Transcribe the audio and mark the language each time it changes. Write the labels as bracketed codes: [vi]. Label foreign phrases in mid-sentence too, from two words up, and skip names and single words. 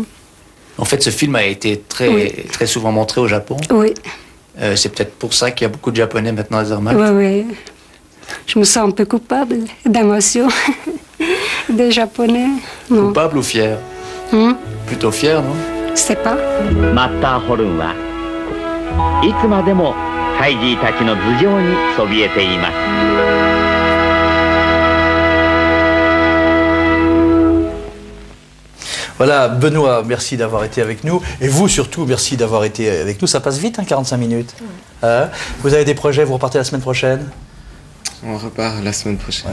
[fr] En fait, ce film a été très souvent montré au Japon. Oui. C'est peut-être pour ça qu'il y a beaucoup de Japonais maintenant à Zermatt. Oui. Je me sens un peu coupable d'émotion des Japonais. Non. Coupable ou fier? Plutôt fier, non? Je sais pas. [ja] Matterhorn はいつまでもハイジーたちの頭上にそびえています。 [fr] Voilà, Benoît, merci d'avoir été avec nous. Et vous, surtout, merci d'avoir été avec nous. Ça passe vite, 45 minutes. Vous avez des projets, vous repartez la semaine prochaine? On repart la semaine prochaine.